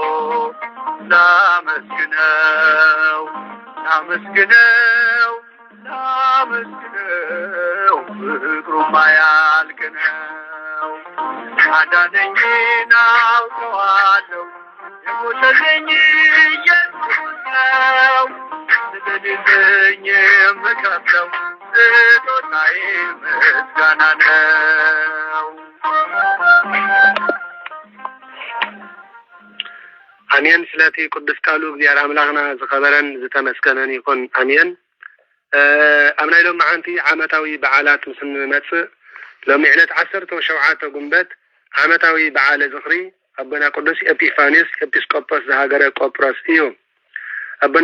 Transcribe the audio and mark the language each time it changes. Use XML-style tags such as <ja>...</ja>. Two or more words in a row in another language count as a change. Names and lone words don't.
<am>ላመስግነው ፍቅሩ ማያልቅ ነው አዳነኝን አውቀዋለሁ የሞተልኝ ኢየሱስ ነው ስለሌለኝ የምከፍለው ስጦታዬ ምስጋና ነው</am> <ti>አሜን ስለቲ ቅዱስ ቃሉ እግዚአብሔር አምላኽና ዝኸበረን ዝተመስገነን ይኹን አሜን አምናይሎም ማዓንቲ ዓመታዊ በዓላት ምስ ንመጽእ ሎሚ ዕለት 17 ጉንበት ዓመታዊ በዓለ ዝኽሪ አበና ቅዱስ ኤጲፋንዮስ ኤጲስቆጶስ ዘሃገረ ቆጵሮስ እዩ አበና</ti>